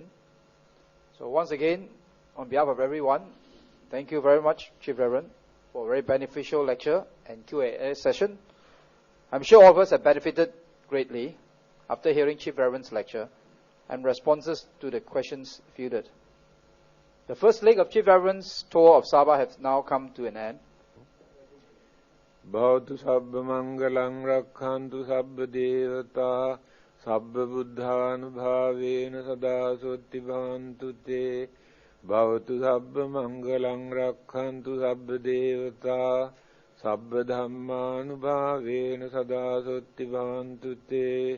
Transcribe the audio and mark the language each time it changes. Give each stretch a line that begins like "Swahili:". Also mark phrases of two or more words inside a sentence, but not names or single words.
English: So once again, on behalf of everyone, thank you very much, Chief Reverend, for a very beneficial lecture and Q&A session. I'm sure all of us have benefited greatly after hearing Chief Reverend's lecture and responses to the questions fielded. The first leg of Chief Reverend's tour of Sabha has now come to an end.
Pali: Bhavatu sabba mangalang rakkhantu sabba devata sabba buddhanubhavena sada sotti bhavantu te. Bhavatu sabba mangalang rakkhantu sabba devata sabba dhammanubhavena sada sotti bhavantu te.